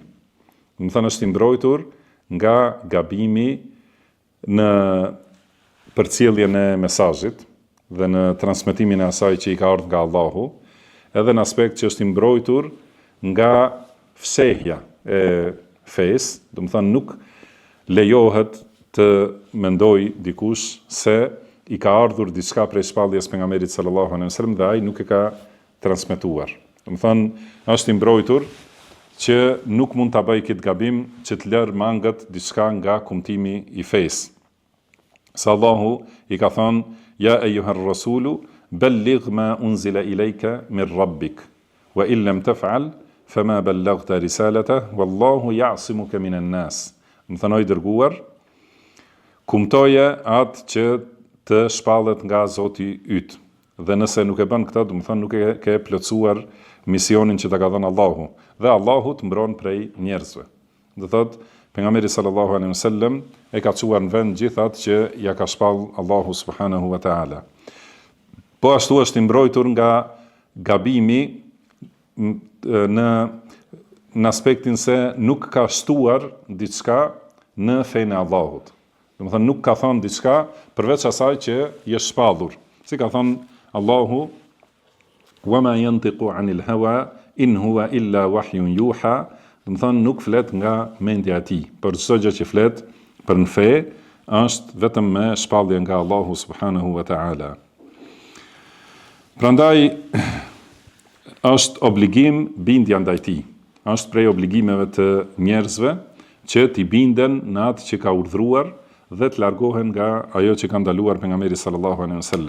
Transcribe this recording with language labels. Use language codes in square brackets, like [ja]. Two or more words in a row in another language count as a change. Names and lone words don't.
[sq] Do të thonë është i mbrojtur nga gabimi në përcjelljen e mesazhit dhe në transmetimin e asaj që i ka ardhur nga Allahu, edhe në aspekt që është i mbrojtur nga fshehja e fesë, do të thonë nuk lejohet të mendoj dikush se i ka ardhur diçka prej shpalljes pejgamberit [ar] صلى الله عليه وسلم [sq] dhe ai nuk e ka transmetuar. Do të thonë është i mbrojtur që nuk mund ta bëjë këtë gabim që të lërë mangët diçka nga kumtimi i fesë. Sa Allahu i ka thënë: [ar] "يا أيها الرسول بلغ ما أنزل إليك من ربك وإن لم تفعل فما بلغت رسالته والله يعصمك من الناس." [sq] Do të thonë i dërguar, kumtoje atë që të shpallet nga Zoti yt. Dhe nëse nuk e bën këtë, do të thonë nuk e ke plotësuar misionin që ta ka dhënë Allahu. Dhe Allahu të mbron prej njerëzve. Do thotë pejgamberi [ar] صلى الله عليه وسلم [sq] e ka çuar në vend gjithë atë që ja ka shpall Allahu [ar] سبحانه وتعالى. [sq] Po ashtu është i mbrojtur nga gabimi në aspektin se nuk ka shtuar diçka në fenë e Allahut. Do të thonë nuk ka thënë diçka përveç asaj që i është shpallur. Si ka thënë Allahu: [ar] "وما ينطق عن الهوى إن هو إلا وحي يوحى." [sq] Do të thonë nuk flet nga mendja e tij, por çdo gjë që flet për në fe është vetëm me shpallje nga Allahu [ar] سبحانه وتعالى. [sq] Prandaj është obligim bindja ndaj tij. Është prej obligimeve të njerëzve që t'i binden në atë që ka urdhëruar dhe të largohen nga ajo që ka ndaluar pejgamberi [ar] صلى الله عليه وسلم.